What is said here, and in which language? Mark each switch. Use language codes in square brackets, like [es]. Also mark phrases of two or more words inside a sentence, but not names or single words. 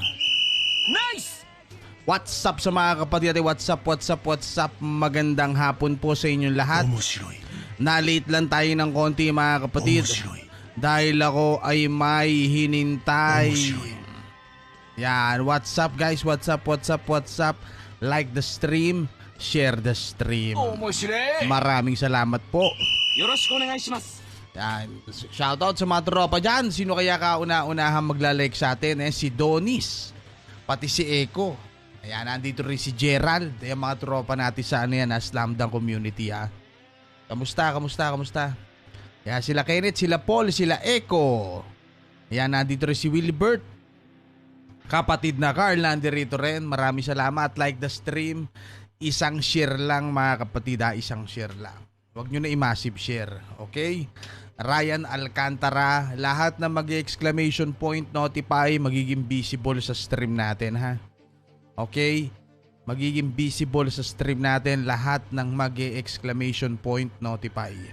[en] Nice! What's up [tl] sa mga kapatid? [en] What's up? [tl] Magandang hapon po sa inyong lahat. Na-late lang tayo ng konti mga kapatid dahil ako ay may hinintay. Yan, [en] what's up guys? What's up? Like the stream, share the stream. [tl] Maraming salamat po. [ja] よろしくお願いします. [tl] Yan. Shoutout sa mga tropa dyan. Sino kaya kauna-unahan maglalike sa atin? Si Donis, pati si Eko. Ayan, nandito rin si Gerald. Ayan, mga tropa natin sa Slam Dunk community ha. Kamusta? Ayan, sila Kenneth, sila Paul, sila Eko. Ayan, nandito rin si Wilbert. Kapatid na Carl, nandito rin. Maraming salamat. [en] Like the stream. [tl] Isang share lang mga kapatid ha. Isang share lang. Huwag nyo na i-massive share. Okay? Ryan Alcantara. Lahat na mag- [en] exclamation point notify [tl] magiging visible sa stream natin ha. Okay? Magiging visible sa stream natin lahat ng mag- [en] exclamation point notify.